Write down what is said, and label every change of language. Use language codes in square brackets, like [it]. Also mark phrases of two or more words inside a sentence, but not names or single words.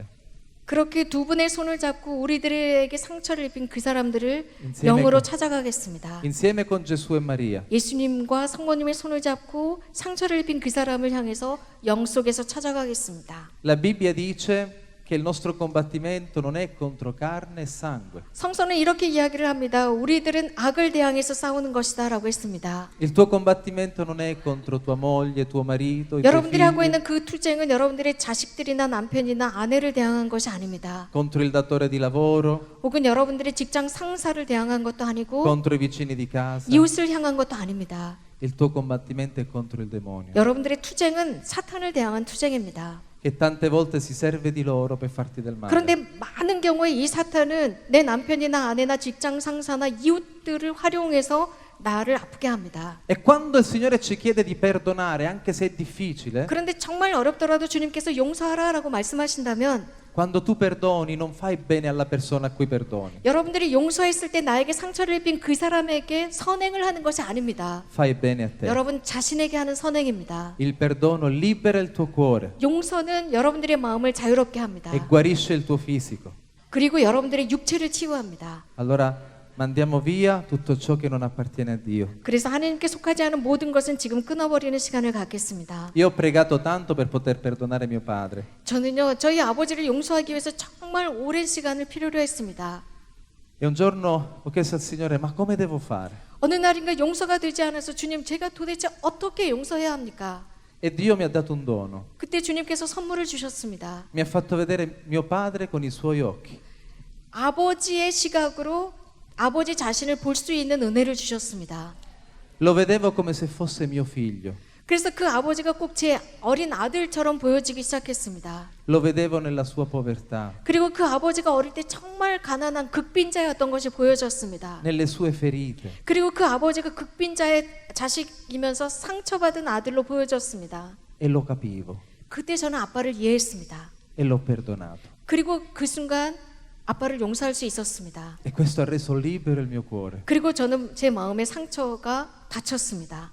[ko] 그렇게 두 분의 손을 잡고 우리들에게 상처를 입힌 그 사람들을 인생의 영으로 건- 찾아가겠습니다. [it] Insieme con Gesù e Maria. [ko] 예수님과 성모님의 손을 잡고 상처를 입힌 그 사람을 향해서 영 속에서 찾아가겠습니다. [it] La Bibbia dice che il nostro combattimento non è contro carne e sangue. [ko] 성서는 이렇게 이야기를 합니다. 우리들은 악을 대항해서 싸우는 것이다 라고 했습니다. [it] Il tuo combattimento non è contro tua moglie, tuo marito, i tuoi [ko] 여러분들이 하고 [it] figli, [ko] 있는 그 투쟁은 여러분들의 자식들이나 남편이나 아내를 대항한 것이 아닙니다. [it] contro il datore di lavoro, [ko] 혹은 여러분들의 직장 상사를 대항한 것도 아니고 [it] contro i vicini di casa. [ko] 이웃을 향한 것도 아닙니다. [it] Il tuo combattimento è contro il demonio, [ko] 여러분들의 투쟁은 사탄을 대항한 투쟁입니다. [it] che tante volte si serve di loro per farti del male. [ko] 그런데 많은 경우에 이 사탄은 내 남편이나 아내나 직장 상사나 이웃들을 활용해서 나를 아프게 합니다. [it] E quando il Signore ci chiede di perdonare, anche se è difficile, [ko] 그런데 정말 어렵더라도 주님께서 용서하라라고 말씀하신다면 [it] quando tu perdoni non fai bene alla persona a cui perdoni, [ko] 여러분들이 용서했을 때 나에게 상처를 입힌 그 사람에게 선행을 하는 것이 아닙니다. [it] fai bene a te. [ko] 여러분 자신에게 하는 선행입니다. [it] Il perdono libera il tuo cuore [ko] 용서는 여러분들의 마음을 자유롭게 합니다. [it] e guarisce il tuo fisico. [ko] 그리고 여러분들의 육체를 치유합니다. [it] Allora mandiamo via tutto ciò che non appartiene a Dio. [ko] 그래서 하나님께 속하지 않은 모든 것은 지금 끊어버리는 시간을 갖겠습니다. [it] Io ho pregato tanto per poter perdonare mio padre. [ko] 저는요 저희 아버지를 용서하기 위해서 정말 오랜 시간을 필요로 했습니다. [it] E un giorno ho chiesto al Signore, ma come devo fare? [ko] 어느 날인가 용서가 되지 않아서 주님 제가 도대체 어떻게 용서해야 합니까? [it] E Dio mi ha dato un dono. [ko] 그때 주님께서 선물을 주셨습니다. [it] Mi ha fatto vedere mio padre con i suoi occhi. [ko] 아버지의 시각으로 아버지 자신을 볼 수 있는 은혜를 주셨습니다. [it] Lo vedevo come se fosse mio figlio. [ko] 그래서 그 아버지가 꼭 제 어린 아들처럼 보여지기 시작했습니다. [it] Lo vedevo nella sua povertà, [ko] 그리고 그 아버지가 어릴 때 정말 가난한 극빈자였던 것이 보여졌습니다. [it] nelle sue ferite. [ko] 그리고 그 아버지가 극빈자의 자식이면서 상처받은 아들로 보여졌습니다. [it] E lo capivo [ko] 그때 저는 아빠를 이해했습니다. [it] e l'ho perdonato. [ko] 그리고 그 순간 아빠를 용서할 수 있었습니다. [it] E questo ha reso libero il mio cuore. [ko] 그리고 저는 제 마음의 상처가 닫혔습니다.